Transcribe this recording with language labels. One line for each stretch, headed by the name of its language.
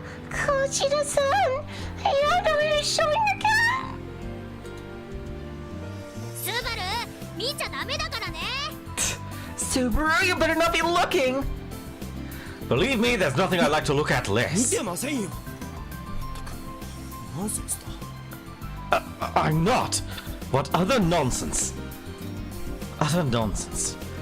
English: Kojiro-san, your underwear is showing again.
Japanese: スバル、見ちゃダメだからね。
English: Subaru, you better not be looking. Believe me, there's nothing I'd like to look at
Japanese: 見
English: less.
Japanese: てませんよ。ナンセンスだ。
English: I'm not. What other nonsense? Utter nonsense.